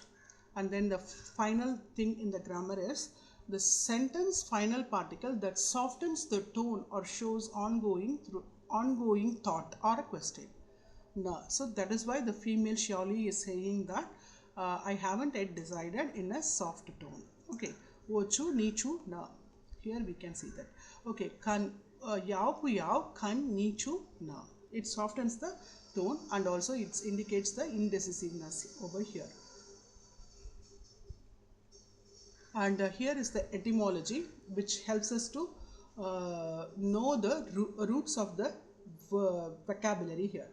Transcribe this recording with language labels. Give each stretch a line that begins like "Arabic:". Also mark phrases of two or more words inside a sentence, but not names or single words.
English: And then the final thing in the grammar is the sentence final particle that softens the tone or shows ongoing thought or a question. No. So that is why the female surely is saying that I haven't yet decided in a soft tone.
Chinese: Okay. 我去，你去呢.
English: Here we can see that. Okay.
Chinese: 看要不要看你去呢.
English: It softens the tone and also it indicates the indecisiveness over here. And here is the etymology which helps us to know the roots of the vocabulary here.